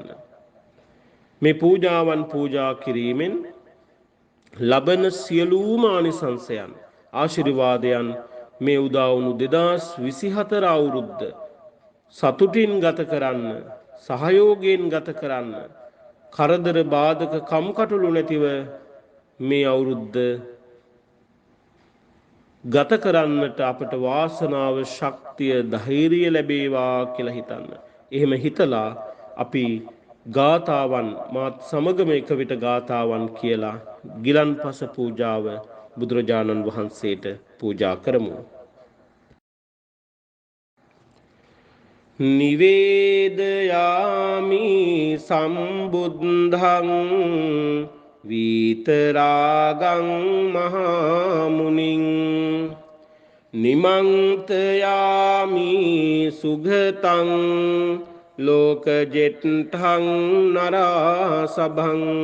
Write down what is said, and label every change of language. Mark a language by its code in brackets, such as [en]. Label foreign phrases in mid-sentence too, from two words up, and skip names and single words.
[si] මේ පූජාවන් පූජා කිරීමෙන් ලබන සියලුම ආනිසංසයන් ආශිර්වාදයන් මේ උදා වුණු 2024 අවුරුද්ද සතුටින් ගත කරන්න, සහයෝගයෙන් ගත කරන්න, කරදර බාධක කම්කටොළු නැතිව මේ අවුරුද්ද ගත කරන්නට අපට වාසනාව, ශක්තිය, ධෛර්යය ලැබේවා කියලා හිතන්න. එහෙම හිතලා අපි ගාථාවන් මාත් සමගම එක විට ගාථාවන් කියලා ගිලන්පස පූජාව බුදුරජාණන් වහන්සේට පූජා කරමු. [pi] නිවේදයාමි සම්බුද්ධං විතරාගං මහා මුනිං නිමන්තයාමි සුගතං ලෝකජෙට්ඨං නරසභං